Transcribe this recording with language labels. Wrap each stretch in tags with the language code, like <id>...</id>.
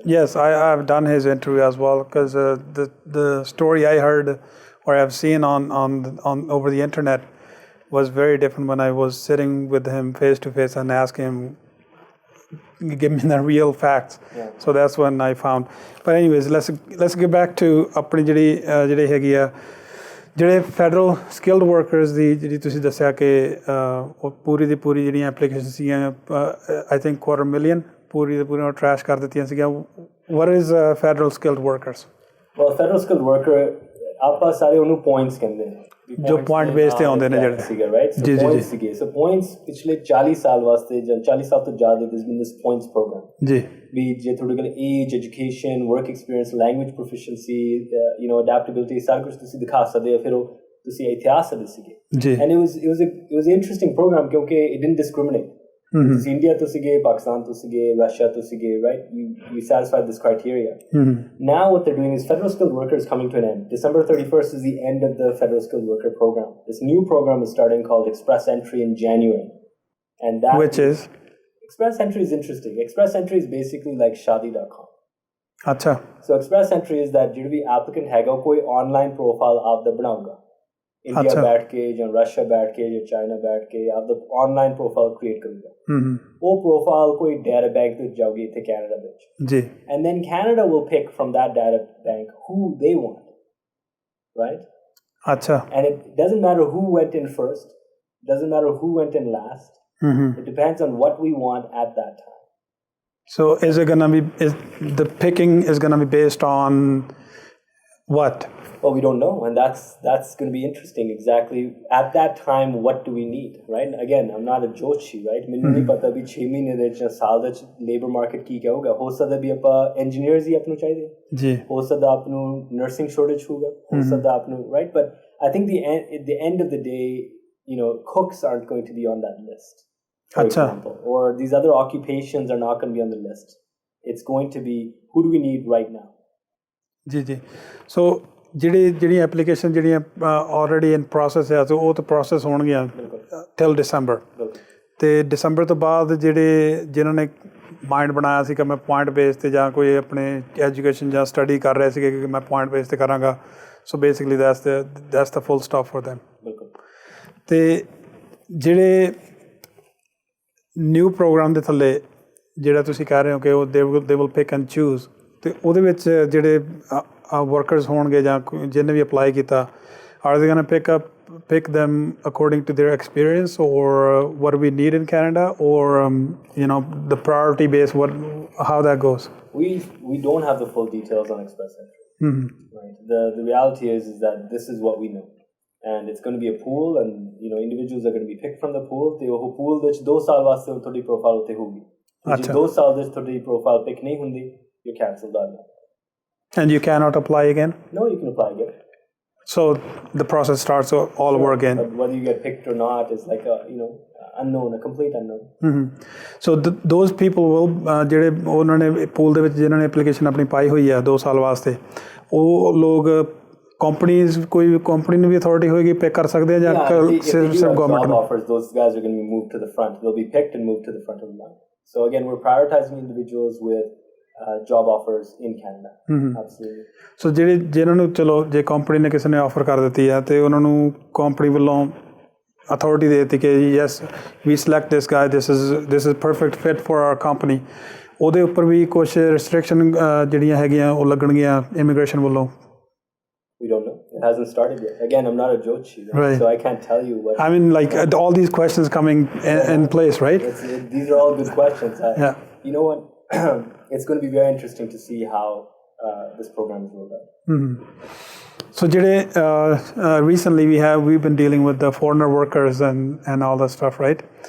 <en>Yes, I've done his interview as well because the story I heard or I've seen on over the internet was very different when I was sitting with him face to face and asking him, give me the real facts. Yeah. So that's when I found. But anyways, let's get back to</en> <pa>ਆਪਣੀ ਜਿਹੜੀ ਹੈਗੀ ਆ ਜਿਹੜੇ federal skilled workers ਦੀ ਜਿਹੜੀ ਤੁਸੀਂ ਦੱਸਿਆ ਕਿ ਉਹ ਪੂਰੀ ਦੀ ਪੂਰੀ ਜਿਹੜੀਆਂ ਐਪਲੀਕੇਸ਼ਨ ਸੀਗੀਆਂ</pa> <en>I think</en> <pa>250,000 Puri ਦੀ Puri trash ਕਰ ਦਿੱਤੀਆਂ ਸੀਗੀਆਂ</pa> <en>what is federal skilled workers</en> <pa>well federal skilled worker ਆਪਾਂ ਸਾਰੇ ਉਹਨੂੰ ਪੁਆਇੰਟਸ ਕਹਿੰਦੇ ਨੇ ਜੋ ਪੁਆਇੰਟ ਬੇਸ ਤੇ ਆਉਂਦੇ ਨੇ ਜਿਹੜੇ ਸੀਗੇ ਰਾਈਟ ਜੀ ਜੀ ਸੀਗੇ ਸੋ ਪੁਆਇੰਟਸ ਪਿਛਲੇ 40 ਸਾਲ ਵਾਸਤੇ ਜਾਂ 40 ਸਾਲ ਤੋਂ ਜ਼ਿਆਦਾ</pa> <en>this been this points program</en> <pa>ਜੀ ਵੀ ਜੇ ਤੁਹਾਡੇ ਕੋਲ age education work experience language proficiency ਅਡੈਪਟੇਬਿਲਿਟੀ ਸਾਰਾ ਕੁਝ ਤੁਸੀਂ ਦਿਖਾ ਸਕਦੇ ਹੋ ਫਿਰ ਉਹ ਤੁਸੀਂ ਇੱਥੇ ਆ ਸਕਦੇ ਸੀਗੇ ਜੀ</pa> <en>and it was interesting program</en> <pa>ਕਿਉਂਕਿ</pa> <en>it didn't discriminate</en> <pa>ਤੁਸੀਂ ਇੰਡੀਆ ਤੋਂ ਸੀਗੇ ਪਾਕਿਸਤਾਨ ਤੋਂ ਸੀਗੇ ਰਸ਼ੀਆ ਤੋਂ ਸੀਗੇ right</pa> <en>you satisfied this criteria now what they're doing is federal skilled workers coming to an end December 31st is the end of the federal skilled worker program this new program is starting called express entry in January and that which is express entry is interesting express entry is basically like shadi.com</en> <pa>acha</pa> <en>so express entry is that</en> <pa>ਜਿਹੜਾ ਵੀ applicant ਹੈਗਾ ਕੋਈ online profile ਆਪਦਾ ਬਣਾਊਗਾ India ਬੈਠ ਕੇ ਜਾਂ Russia ਬੈਠ ਕੇ ਜਾਂ China ਬੈਠ ਕੇ ਆਪਦਾ ਆਨਲਾਈਨ ਪ੍ਰੋਫਾਈਲ ਕ੍ਰੀਏਟ ਕਰੂਗਾ ਉਹ ਪ੍ਰੋਫਾਈਲ ਕੋਈ ਡਾਟਾ ਬੈਂਕ ਵਿੱਚ ਜਾਊਗੀ ਇੱਥੇ ਕੈਨੇਡਾ ਵਿੱਚ ਜੀ</pa> <en>and then Canada will pick from that data bank who they want right</en> <pa>ਅੱਛਾ</pa> <en>and it doesn't matter who went in first doesn't matter who went in last it depends on what we want at that time so is the picking is going to be based on what well we don't know and that's going to be interesting exactly at that time what do we need right again I'm not a joshi right</en> <pa>ਮੈਨੂੰ ਨਹੀਂ ਪਤਾ ਵੀ 6 ਮਹੀਨੇ ਦੇ ਜਾਂ ਸਾਲ ਦੇ labour market ਕੀ ਕਹੂਗਾ ਹੋ ਸਕਦਾ ਵੀ ਆਪਾਂ ਇੰਜੀਨੀਅਰਸ ਹੀ ਆਪ ਨੂੰ</pa> <en>ਚਾਹੀਦੇ ਜੀ ਹੋ ਸਕਦਾ ਆਪ ਨੂੰ ਨਰਸਿੰਗ ਸ਼ੋਰਟੇਜ ਹੋਊਗਾ ਹੋ ਸਕਦਾ ਆਪ ਨੂੰ right but I think at the end of the day cooks aren't going to be on that list for example or these other occupations are not going to be on the list it's going to be who do we need right now</en> <pa>ਜੀ ਜੀ ਸੋ ਜਿਹੜੀ application ਜਿਹੜੀਆਂ already in process ਹੈ ਉਹ ਤਾਂ process ਹੋਣਗੀਆਂ till ਦਸੰਬਰ ਤੇ ਦਸੰਬਰ ਤੋਂ ਬਾਅਦ ਜਿਨ੍ਹਾਂ ਨੇ ਮਾਈਂਡ ਬਣਾਇਆ ਸੀ ਕਿ ਮੈਂ ਪੁਆਇੰਟ ਬੇਸ ਤੇ ਜਾਂ ਕੋਈ ਆਪਣੇ ਐਜੂਕੇਸ਼ਨ ਜਾਂ ਸਟੱਡੀ ਕਰ ਰਹੇ ਸੀਗੇ ਕਿ ਮੈਂ ਪੁਆਇੰਟ ਬੇਸ ਤੇ ਕਰਾਂਗਾ</pa> <en>so basically that's the full stop for them</en> <pa>ਤੇ ਜਿਹੜੇ ਨਿਊ ਪ੍ਰੋਗਰਾਮ ਦੇ ਥੱਲੇ ਜਿਹੜਾ ਤੁਸੀਂ ਕਹਿ ਰਹੇ ਹੋ ਕਿ ਉਹ</pa> <en>they will pick and choose</en> <pa>ਤੇ ਉਹਦੇ ਵਿੱਚ ਜਿਹੜੇ ਵਰਕਰਸ ਹੋਣਗੇ ਜਾਂ ਜਿਹਨੇ ਵੀ ਅਪਲਾਈ ਕੀਤਾ</pa> <en>are they going to pick them according to their experience or what we need in Canada or the priority base how that goes we don't have the full details on express entry right the reality is that this is what we know and it's going to be a pool and individuals are going to be picked from the pool</en> <pa>ਤੇ ਉਹ pool ਵਿੱਚ 2 ਸਾਲ ਵਾਸਤੇ ਤੁਹਾਡੀ profile ਉੱਤੇ ਹੋਊਗੀ ਜੇ 2 ਸਾਲ ਦੇ ਤੁਹਾਡੀ ਪ੍ਰੋਫਾਈਲ ਪਿਕ ਨਹੀਂ ਹੁੰਦੀ</pa> <en>you cancelled on that And you cannot apply again? No, you can apply again. So the process starts all over again. But whether you get picked or not is like a unknown, a complete unknown. So those people will</en> <pa>ਜਿਹੜੇ ਉਹਨਾਂ ਨੇ pool ਦੇ ਵਿੱਚ ਜਿਨ੍ਹਾਂ ਨੇ application ਆਪਣੀ ਪਾਈ ਹੋਈ ਆ 2 ਸਾਲ ਵਾਸਤੇ ਉਹ ਲੋਕ ਕੰਪਨੀਜ਼ ਕੋਈ ਕੰਪਨੀ ਨੂੰ ਵੀ ਅਥਾਰਟੀ ਹੋਏਗੀ ਪਿਕ ਕਰ ਸਕਦੇ ਆ ਜਾਂ ਸਿਰਫ ਗਵਰਨਮੈਂਟ ਨੂੰ?</pa> <en>Offers, those guys are going to be moved to the front. They'll be picked and moved to the front of the line. So again, we're prioritizing individuals with job offers in Canada. Absolutely.</en> <pa>So ਜਿਹਨਾਂ ਨੂੰ ਚਲੋ ਜੇ company ਨੇ ਕਿਸੇ ਨੇ offer ਕਰ ਦਿੱਤੀ ਆ ਤੇ ਉਹਨਾਂ ਨੂੰ ਕੰਪਨੀ ਵੱਲੋਂ ਅਥਾਰਟੀ ਦੇ ਦਿੱਤੀ ਕਿ</pa> <en>yes we select this guy, this is perfect fit for our company,</en> <pa>ਉਹਦੇ ਉੱਪਰ ਵੀ ਕੁਝ ਰਿਸਟ੍ਰਿਕਸ਼ਨ ਜਿਹੜੀਆਂ ਹੈਗੀਆਂ ਉਹ ਲੱਗਣਗੀਆਂ ਇਮੀਗ੍ਰੇਸ਼ਨ ਵੱਲੋਂ?</pa> <en>We don't know. It hasn't started yet. Again, I'm not a Jochi, right? So I can't tell you what. I mean, like all these questions coming in place, right? These are all good questions. Yeah. You know what? It's going to be very interesting to see how this program is rolled out. So, recently we've been dealing with the foreigner workers and all that stuff, right?</en>